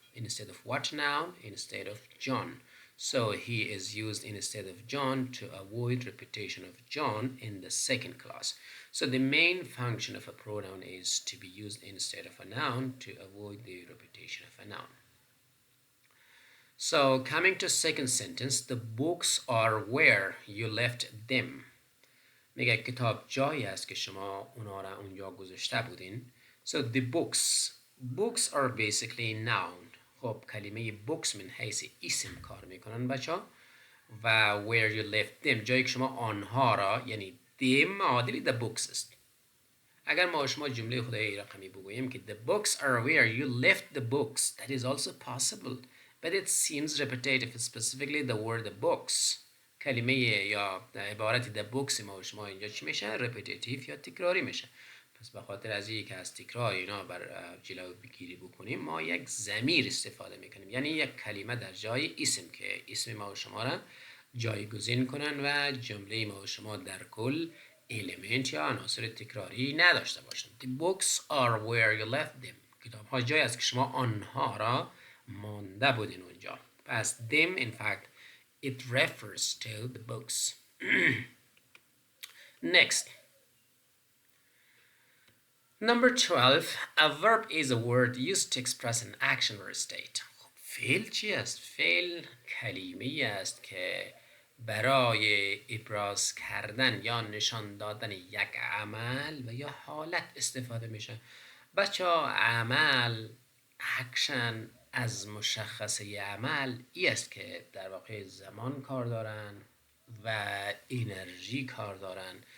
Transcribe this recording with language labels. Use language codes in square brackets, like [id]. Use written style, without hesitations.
[en] Instead of what noun? Instead of John. So he is used instead of John to avoid repetition of John in the second clause. So the main function of a pronoun is to be used instead of a noun to avoid the repetition of a noun. So coming to second sentence, the books are where you left them. [fa] میگه کتاب جایی است که شما اونا را اونجا گذاشته بودین. [en] So the books are basically noun. [fa] خب کلمه books من حیث اسم کار میکنن بچه ها. و [en] where you left them [fa] جایی که شما آنها را، یعنی them معادل the books است. اگر ما شما جمله خدایی رقمی بگوییم که [en] the books are where you left the books, that is also possible, but it seems repetitive, specifically the word the books. [fa] کلمه یا عبارت the books ما شما اینجا چی میشه؟ repetitive یا تکراری میشه. پس به خاطر از اینکه از تکرار اینا بر جلو بگیری بکنیم، ما یک ضمیر استفاده میکنیم، یعنی یک کلمه در جای اسم که اسم ما و شما را جایگزین کنن و جمله ما و شما در کل element یا عناصر تکراری نداشته باشند. [en] The books are where you left them. [fa] کتاب ها جایی است که شما آنها را مانده بودین اونجا. پس [en] them in fact it refers to the books. Next. Number 12. A verb is a word used to express an action or a state. [fa] فعل چی است؟ فعل کلمه‌ای است که برای ابراز کردن یا نشان دادن یک عمل و یا حالت استفاده میشه. بچه ها عمل، اکشن از مشخصه عمل ای است که در واقع زمان کار دارن و انرژی کار دارن.